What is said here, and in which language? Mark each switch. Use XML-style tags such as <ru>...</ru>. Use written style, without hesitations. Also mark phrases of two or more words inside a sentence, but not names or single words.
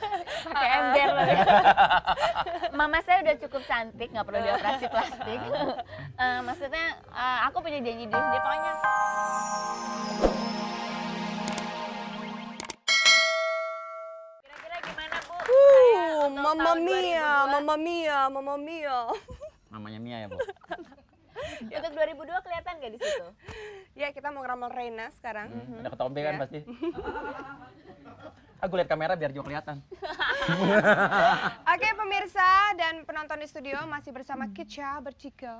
<id>pakai ember loh. Mama saya udah cukup cantik, nggak perlu dioperasi plastik. Maksudnya aku punya janji diri sendiri pokoknya. Kira-kira gimana Bu?</id> <it>Mamma mia, mamma mia, mamma mia.</it> <id>Namanya Mia ya, Bu? Untuk 2002 kelihatan nggak di situ? Ya kita mau ngeramal Rena sekarang. Ada ketombe kan pasti. Aku lihat kamera biar juga kelihatan. Oke pemirsa dan penonton di studio masih bersama Kica Bercika.</id>